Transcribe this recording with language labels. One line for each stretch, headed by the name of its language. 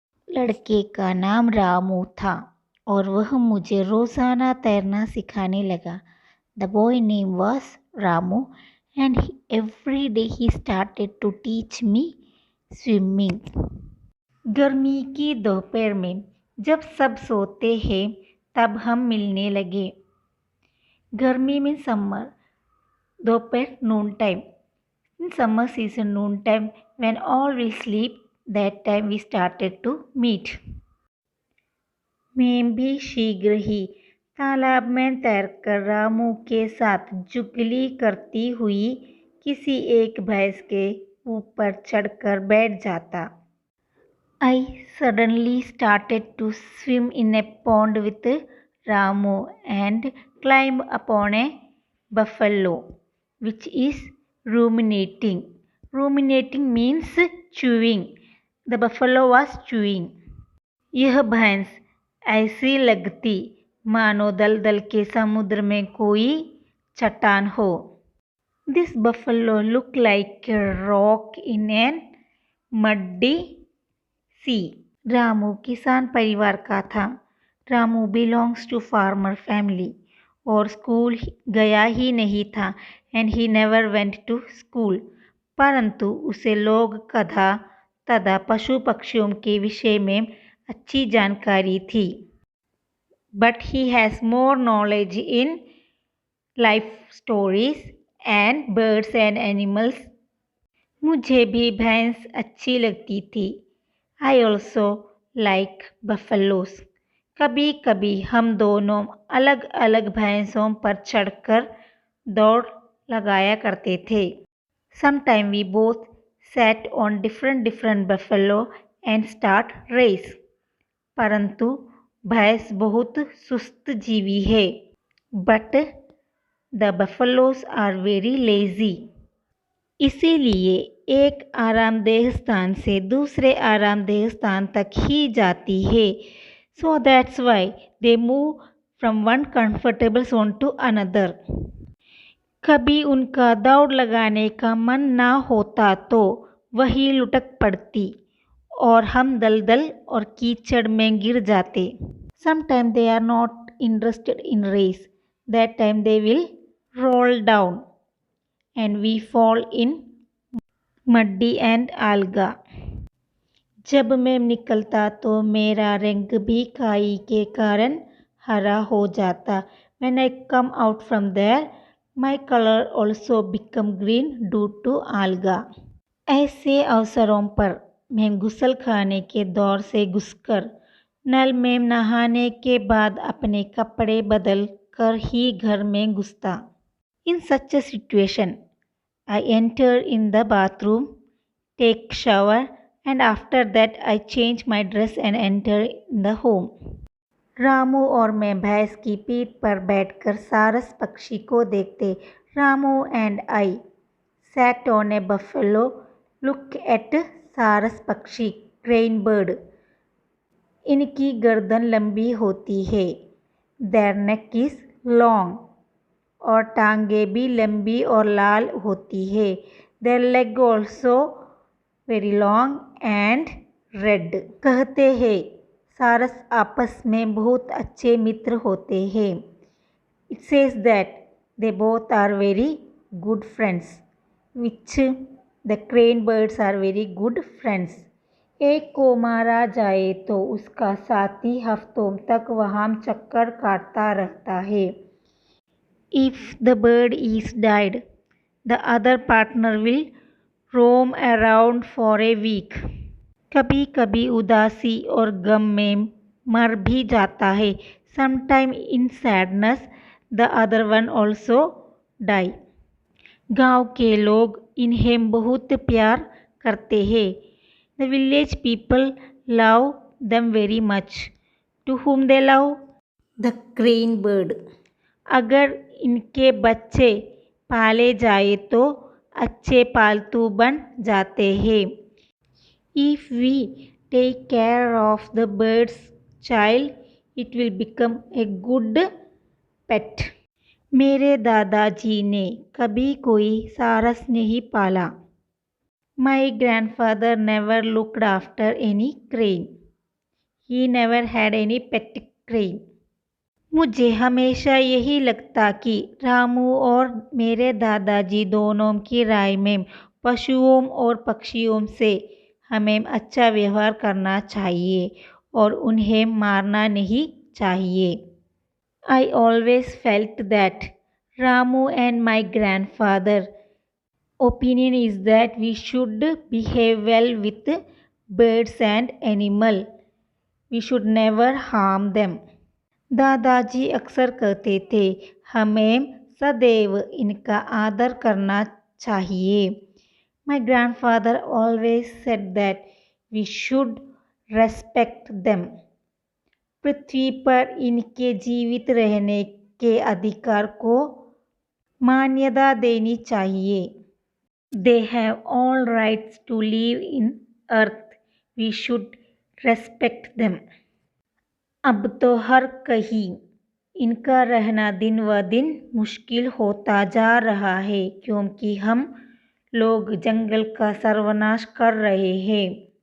Hindi: लड़के का नाम रामू था और वह मुझे रोज़ाना तैरना सिखाने लगा।
English: The boy name was Ramu and every day he started to teach me swimming.
Hindi: गर्मी की दोपहर में जब सब सोते हैं तब हम मिलने लगे। गर्मी में
English: summer,
Hindi: दोपहर
English: Noon time. In summer season noon time when all will sleep, that time we started to meet.
Hindi: मैं भी शीघ्र ही तालाब में तैरकर रामू के साथ जुगली करती हुई किसी एक भैंस के ऊपर चढ़कर बैठ जाता।
English: I suddenly started to swim in a pond with Ramu and climb upon a buffalo, which is ruminating. Ruminating means chewing. The buffalo was chewing.
Hindi: यह भैंस ऐसी लगती मानो दलदल के समुद्र में कोई चट्टान हो।
English: This buffalo looked like a rock in an muddy sea.
Hindi: Ramu किसान परिवार का था।
English: Ramu belongs to farmer family
Hindi: और स्कूल गया ही नहीं था
English: and he never went to school.
Hindi: परंतु उसे लोग कथा तथा पशु पक्षियों के विषय में अच्छी जानकारी थी।
English: But he has more knowledge in life stories and birds and animals.
Hindi: मुझे भी भैंस अच्छी लगती थी।
English: I also like buffaloes.
Hindi: कभी कभी हम दोनों अलग अलग भैंसों पर चढ़कर दौड़ लगाया करते थे।
English: Sometime we both sat on different buffalo and start race.
Hindi: परंतु भैंस बहुत सुस्त जीवी है।
English: But the buffaloes are very lazy.
Hindi: इसीलिए एक आरामदेह स्थान से दूसरे आरामदेह स्थान तक ही जाती है।
English: So that's why they move from one comfortable zone to another.
Hindi: कभी उनका दौड़ लगाने का मन ना होता तो वही लुढ़क पड़ती और हम दलदल और कीचड़ में गिर जाते।
English: Sometimes they are not interested in race. That time they will roll down and we fall in muddy and alga.
Hindi: जब मैं निकलता तो मेरा रंग भी काई के कारण हरा हो जाता।
English: When I come out from there, my color also become green due to alga.
Hindi: ऐसे अवसरों पर मैं गुसल खाने के दौर से घुसकर नल में नहाने के बाद अपने कपड़े बदल कर ही घर में घुसता।
English: In such a situation, I enter in the bathroom, take shower and after that I change my dress and enter in the home.
Hindi: Ramu और मैं भैंस की पीठ पर बैठकर सारस पक्षी को देखते।
English: Ramu and I sat on a buffalo, look at
Hindi: सारस पक्षी,
English: crane bird.
Hindi: इनकी गर्दन लंबी होती है।
English: Their neck is long.
Hindi: और टांगे भी लंबी और लाल होती है।
English: Their leg also very long and red.
Hindi: कहते हैं सारस आपस में बहुत अच्छे मित्र होते हैं।
English: It says that they both are very good friends, which the crane birds are very good friends.
Hindi: एक को मारा जाए तो उसका साथी हफ्तों तक वहाँ चक्कर काटता रहता है।
English: If the bird is died, the other partner will roam around for a week.
Hindi: कभी कभी उदासी और गम में मर भी जाता है।
English: Sometime in sadness, the other one also die.
Hindi: गांव के लोग इन्हें बहुत प्यार करते हैं।
English: The village people love them very much. To whom they love? The crane bird.
Hindi: अगर इनके बच्चे पाले जाए तो अच्छे पालतू बन जाते हैं।
English: If we take care of the bird's child, it will become a good pet.
Hindi: मेरे दादाजी ने कभी कोई सारस नहीं पाला।
English: My grandfather never looked after any crane. He never had any pet crane.
Hindi: मुझे हमेशा यही लगता कि रामू और मेरे दादाजी दोनों की राय में पशुओं और पक्षियों से हमें अच्छा व्यवहार करना चाहिए और उन्हें मारना नहीं चाहिए।
English: I always felt that Ramu and my grandfather opinion is that we should behave well with birds and animal. We should never harm them.
Hindi: दादाजी अक्सर कहते थे हमें सदैव इनका आदर करना चाहिए।
English: My grandfather always said that we should respect them.
Hindi: पृथ्वी पर इनके जीवित रहने के अधिकार को मान्यता देनी चाहिए।
English: They have all rights to live in earth. We should respect them.
Hindi: अब तो हर कहीं इनका रहना दिन व दिन मुश्किल होता जा रहा है क्योंकि हम लोग जंगल का सर्वनाश कर रहे हैं।